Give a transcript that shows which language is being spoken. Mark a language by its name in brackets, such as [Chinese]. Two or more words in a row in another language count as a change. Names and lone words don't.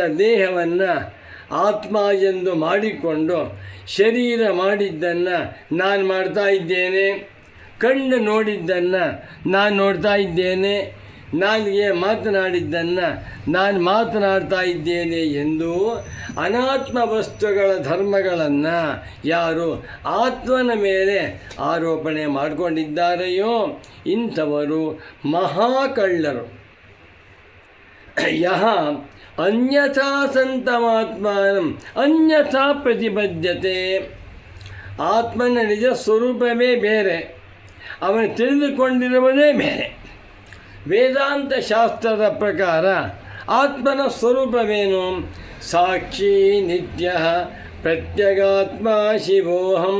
[Kannada] ದೇಹವನ್ನು ಆತ್ಮ ಎಂದು ಮಾಡಿಕೊಂಡು ಶರೀರ ಮಾಡಿದ್ದನ್ನು ನಾನು ಮಾಡ್ತಾ ಇದ್ದೇನೆ, ಕಣ್ಣು ನೋಡಿದ್ದನ್ನು ನಾನು ನೋಡ್ತಾ ಇದ್ದೇನೆ, ನಾಲಿಗೆ ಮಾತನಾಡಿದ್ದನ್ನು ನಾನು ಮಾತನಾಡ್ತಾ ಇದ್ದೇನೆ ಎಂದು ಅನಾತ್ಮ ವಸ್ತುಗಳ ಧರ್ಮಗಳನ್ನು ಯಾರು ಆತ್ಮನ ಮೇಲೆ ಆರೋಪಣೆ ಮಾಡಿಕೊಂಡಿದ್ದಾರೆಯೋ ಇಂಥವರು ಮಹಾಕಳ್ಳರು. [Sanskrit] ಯಹ ಅನ್ಯಥಾ ಸಂತಮಾತ್ಮಾನಂ ಅನ್ಯಥಾ ಪ್ರತಿಬದ್ಧತೆ. [Kannada] ಆತ್ಮನ ನಿಜ ಸ್ವರೂಪವೇ ಬೇರೆ, ಅವನು ತಿಳಿದುಕೊಂಡಿರುವುದೇ ಬೇರೆ. ವೇದಾಂತ ಶಾಸ್ತ್ರದ ಪ್ರಕಾರ ಆತ್ಮನ ಸ್ವರೂಪವೇನು? [Sanskrit] ಸಾಕ್ಷಿ ನಿತ್ಯ ಪ್ರತ್ಯಗಾತ್ಮ ಶಿವೋಹಂ.